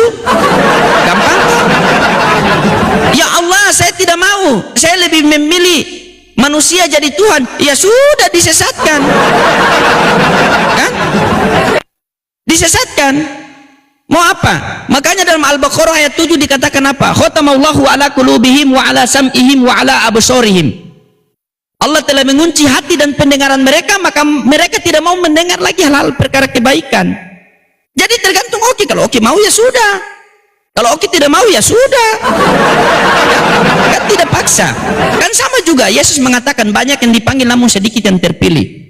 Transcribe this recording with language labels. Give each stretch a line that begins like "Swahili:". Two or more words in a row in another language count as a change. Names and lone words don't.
Indonesian: Gampang.
Arabic: يا الله,
Indonesian: saya tidak mau. Saya lebih memilih manusia jadi Tuhan. Ya sudah, disesatkan. Kan? Disesatkan. Mau apa? Makanya dalam Al-Baqarah ayat 7 dikatakan apa?
Arabic: ختم الله على قلوبهم وعلى سمعهم وعلى أبصارهم.
Indonesian: Allah telah mengunci hati dan pendengaran mereka, maka mereka tidak mau mendengar lagi hal-hal perkara kebaikan. Jadi tergantung Oki. Kalau Oki mau ya sudah. Kalau Oki tidak mau ya sudah. Kan tidak paksa. Kan sama juga Yesus mengatakan banyak yang dipanggil namun sedikit yang terpilih.